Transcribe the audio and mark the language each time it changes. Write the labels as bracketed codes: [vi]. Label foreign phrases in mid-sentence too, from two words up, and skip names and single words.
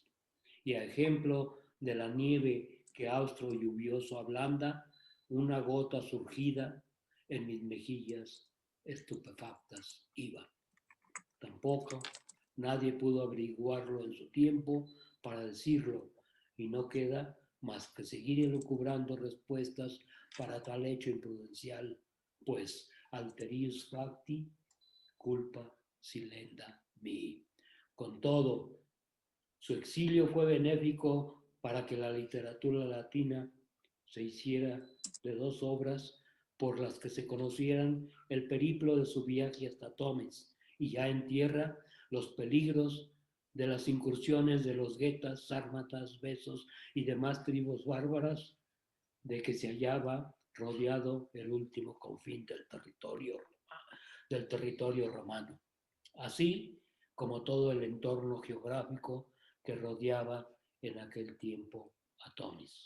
[es] Y a ejemplo de la nieve que austro lluvioso ablanda, una gota surgida en mis mejillas estupefactas iba. Tampoco nadie pudo averiguarlo en su tiempo para decirlo, y no queda más que seguir elucubrando respuestas para tal hecho imprudencial, pues [la] alterius facti culpa silenda mi. [es] Con todo, su exilio fue benéfico para que la literatura latina se hiciera de dos obras por las que se conocieran el periplo de su viaje hasta Tomis y ya en tierra los peligros de las incursiones de los guetas, sármatas, besos y demás tribus bárbaras de que se hallaba rodeado el último confín del territorio romano, así como todo el entorno geográfico que rodeaba en aquel tiempo a Tomis.